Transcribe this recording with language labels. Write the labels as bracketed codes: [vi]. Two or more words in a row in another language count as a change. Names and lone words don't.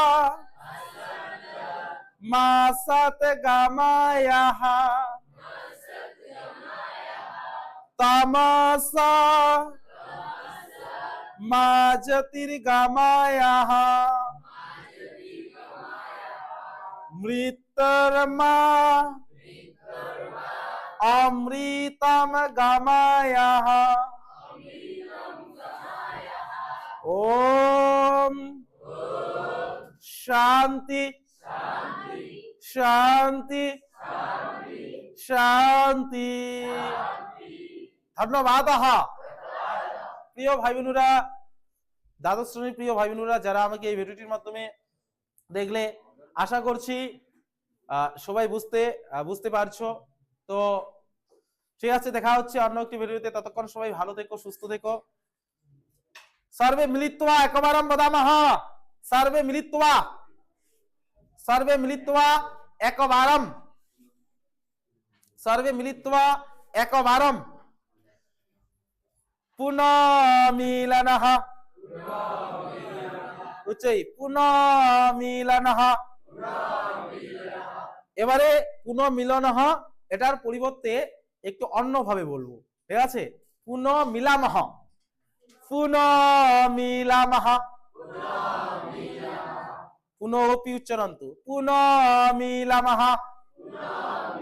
[sa] मा सत गमायः तमसा मा ज्योतिर्गमयः मृत्युर्मा अमृतम गमयः। ओम शांति शांति শান্তি। [bn] ধন্যবাদ। প্রিয় ভাই বোনেরা, দ্বাদশ শ্রেণীর প্রিয় ভাই বোনেরা যারা আমাকে এই ভিডিওটির মাধ্যমে দেখলে, আশা করছি সবাই বুঝতে পারছো। তো ঠিক আছে, দেখা হচ্ছে অন্য একটি ভিডিওতে। ততক্ষণ সবাই ভালো থেকো, সুস্থ থেকো। [sa] सर्वे मिलित्वा एकवारं वदामः। सर्वे मिलित्वा एकवारं, सर्वे मिलित्वा एकवारं पुनर्मिलनः। উচ্চই পুনর্মিলনः। [bn] এবারে পুনর্মিলনः এটার পরিবর্তে একটু অন্যভাবে বলবো, ঠিক আছে? [sa] পুনর্মিলামः, পুনর্মিলামः, পুনরপি উচ্চারন্তু, পুনর্মিলামः।